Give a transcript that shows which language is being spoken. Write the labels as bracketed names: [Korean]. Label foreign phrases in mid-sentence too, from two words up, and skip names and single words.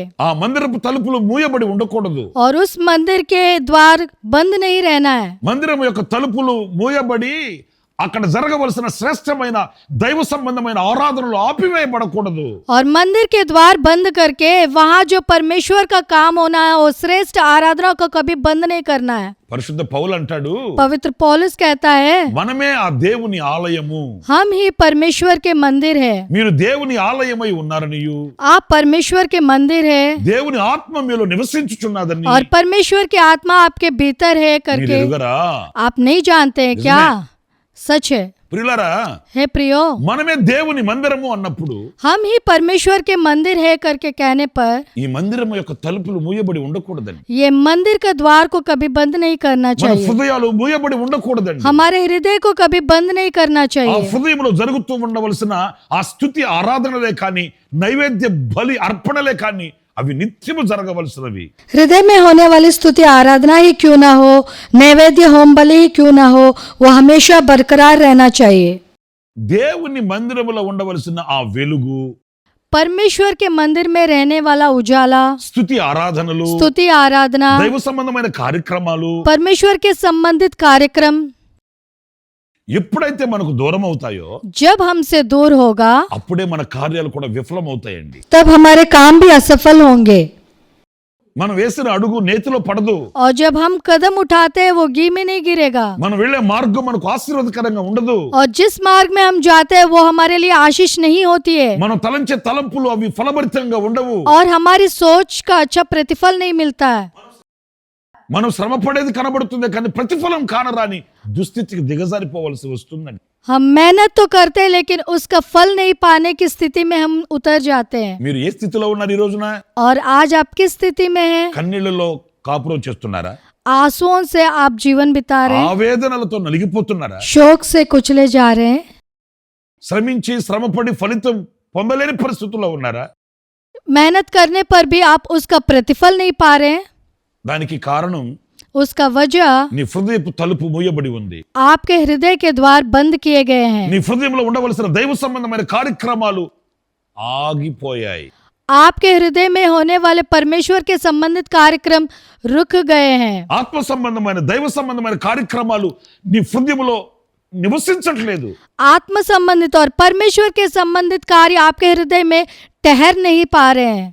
[Telugu] ఆ మందిరపు తలుపులు మూయబడి ఉండకూడదు. [Hindi] और उस मंदिर के द्वार बंद नहीं रहना है [Telugu] మందిరం యొక్క తలుపులు మూయబడి అక్కడ జరగవలసిన శ్రేష్టమైన దైవ సంబంధమైన ఆరాధనలు ఆపివేయబడకూడదు. [Hindi] और मंदिर के द्वार बंद करके वहाँ जो परमेश्वर का काम होना है वो श्रेष्ठ आराधना को कभी बंद नहीं करना है. [Telugu] పరిశుద్ధ పౌలు అంటాడు, [Hindi] पवित्र पौलुस कहता है [Telugu] మనమే ఆ దేవుని ఆలయము, [Hindi] हम ही परमेश्वर के मंदिर है. [Telugu] మీరు దేవుని ఆలయమై ఉన్నారనియు, [Hindi] आप परमेश्वर के मंदिर है [Telugu] దేవుని ఆత్మ మీలో నివసించుచున్నదని [Hindi] और परमेश्वर की आत्मा आपके भीतर है [Telugu] మీరు [Hindi] करके [Telugu] ఎరుగరా? [Hindi] आप नहीं जानते हैं क्या? सच है. [Telugu] ప్రియులారా, [Hindi] हे प्रियो, [Telugu] మనమే దేవుని మందిరము అన్నప్పుడు [Hindi] हम ही परमेश्वर के मंदिर है करके कहने पर [Telugu] ఈ మందిరం యొక్క తలుపులు మూయబడి ఉండకూడదండి. [Hindi] ये मंदिर का द्वार को कभी बंद नहीं करना [Telugu] మన [Hindi] चाहिए. [Telugu] హృదయాలు మూయబడి ఉండకూడదండి. [Hindi] हमारे हृदय को कभी बंद नहीं करना [Telugu] ఆ [Hindi] चाहिए. [Telugu] హృదయంలో జరుగుతూ ఉండవలసిన ఆ స్తుతి ఆరాధనలే కానీ, నైవేద్య బలి అర్పణలే కానీ అవి నిత్యము జరగవలసినవి. [Hindi] हृदय में होने वाली स्तुति आराधना ही क्यों ना हो, नैवेद्य होम बलि ही क्यों ना हो, वो हमेशा बरकरार रहना चाहिए. [Telugu] దేవుని మందిరములో ఉండవలసిన ఆ వెలుగు, [Hindi] परमेश्वर के मंदिर में रहने वाला उजाला, [Telugu] స్తుతి ఆరాధనలు, [Hindi] स्तुति आराधना, [Telugu] దైవ సంబంధమైన కార్యక్రమాలు [Hindi] परमेश्वर के संबंधित कार्यक्रम [Telugu] ఎప్పుడైతే మనకు దూరం అవుతాయో [Hindi] जब हमसे दूर होगा [Telugu] అప్పుడే మన కార్యాలు కూడా విఫలం అవుతాయండి. [Hindi] तब हमारे काम भी असफल होंगे. [Telugu] మనం వేసిన అడుగు నేతిలో పడదు. [Hindi] और जब हम कदम उठाते हैं वो घी में नहीं गिरेगा. [Telugu] మనం వెళ్లే మార్గం మనకు ఆశీర్వాదకరంగా ఉండదు. [Hindi] और जिस मार्ग में हम जाते हैं वो हमारे लिए आशीष नहीं होती है [Telugu] మనం తలంచే తలంపులు అవి ఫలభరితంగా ఉండవు. [Hindi] और हमारी सोच का अच्छा प्रतिफल नहीं मिलता है. [Telugu] మనం శ్రమ పడేది కనబడుతుంది కానీ ప్రతిఫలం కానరాని దుస్థితికి దిగజారిపోవలసి వస్తుందండి. [Hindi] हम मेहनत तो करते हैं लेकिन उसका फल नहीं पाने की स्थिति में हम उतर जाते हैं. [Telugu] మీరు ఏ స్థితిలో ఉన్నారు ఈ రోజున? [Hindi] और आज आप किस स्थिति में हैं? [Telugu] కన్నీళ్లలో కాపురం చేస్తున్నారా? [Hindi] आंसुओं से आप जीवन बिता रहे हैं, [Telugu] ఆవేదనలతో నలిగిపోతున్నారా? [Hindi] शोक से कुचले जा रहे हैं, [Telugu] శ్రమించి శ్రమపడి ఫలితం పొందలేని పరిస్థితుల్లో ఉన్నారా? [Hindi] मेहनत करने पर भी आप उसका प्रतिफल नहीं पा रहे हैं. [Telugu] దానికి కారణం [Hindi] उसका वजह [Telugu] నీ హృదయపు తలుపు మూయబడి ఉంది. [Hindi] आपके हृदय के द्वार बंद किए गए हैं. [Telugu] నీ హృదయంలో ఉండవలసిన దైవ సంబంధమైన కార్యక్రమాలు ఆగిపోయాయి. [Hindi] आपके हृदय में होने वाले परमेश्वर के संबंधित कार्यक्रम रुक गए हैं. [Telugu] ఆత్మ సంబంధమైన దైవ సంబంధమైన కార్యక్రమాలు నీ హృదయంలో నివసించట్లేదు. [Hindi] आत्म संबंधित और परमेश्वर के संबंधित कार्य आपके हृदय में ठहर नहीं पा रहे हैं.